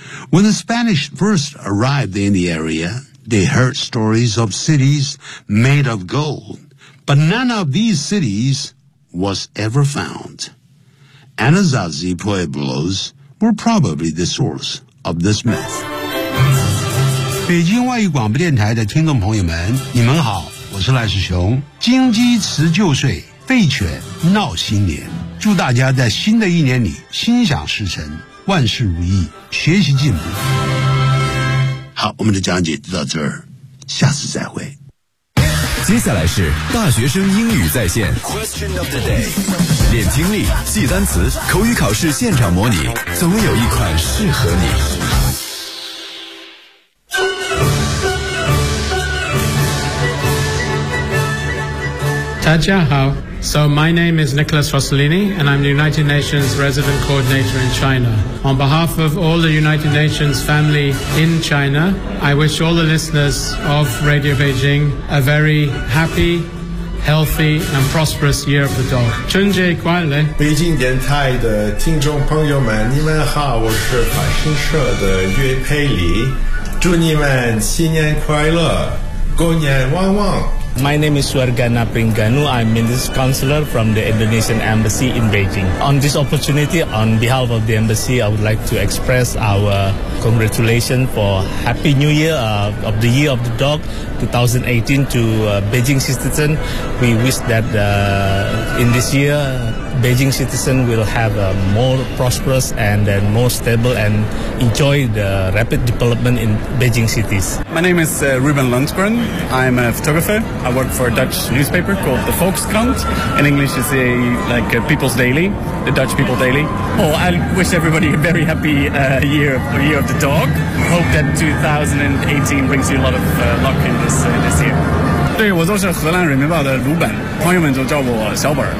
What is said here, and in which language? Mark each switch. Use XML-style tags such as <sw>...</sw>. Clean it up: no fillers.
<en>When the Spanish first arrived in the area, they heard stories of cities made of gold, But none of these cities was ever found. Anasazi Pueblos were probably the source of this myth.</en> <zh>北京外语广播电台的听众朋友们，你们好，我是赖世雄。金鸡辞旧岁，废犬闹新年，祝大家在新的一年里心想事成，万事如意，学习进步。好，我们的讲解就到这儿，下次再会。接下来是大学生英语在线 Question of the day， 练听力，记单词，口语考试现场模拟，总有一款适合你。大家好。</zh> <en>So my name is Nicholas Rossellini, and I'm the United Nations Resident Coordinator in China. On behalf of all the United Nations family in China, I wish all the listeners of Radio Beijing a very happy, healthy, and prosperous Year of the Dog.</en> <zh>春节快乐！北京电台的听众朋友们，你们好，我是法新社的岳佩里，祝你们新年快乐，狗年旺旺。</zh> <en>My name is Suargana Pringanu. I'm Minister Counselor from the Indonesian Embassy in Beijing. On this opportunity, on behalf of the Embassy, I would like to express our congratulations for Happy New Year of the Year of the Dog 2018 to Beijing citizens. We wish that in this year, Beijing citizens will have a more prosperous and then more stable and enjoy the rapid development in Beijing cities. My name is Ruben Lundgren. I'm a photographer. I work for a Dutch newspaper called the Volkskrant. In English, it's a People's Daily, the Dutch People Daily. Oh, I wish everybody a very happy year of the dog. Hope that 2018 brings you a lot of luck in this year.</en> <zh>对，我就是荷兰人民报的鲁本，朋友们就叫我小本。</zh>